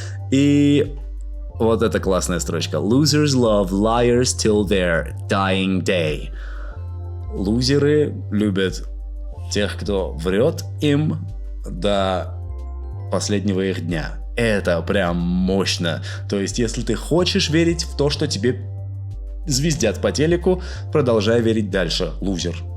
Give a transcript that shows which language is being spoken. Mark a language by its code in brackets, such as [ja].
[ru] И вот эта классная строчка. [en] Losers love liars till their dying day. [ru] Лузеры любят тех, кто врет им до последнего их дня. Это прям мощно. То есть, если ты хочешь верить в то, что тебе звездят по телеку, продолжай верить дальше, лузер.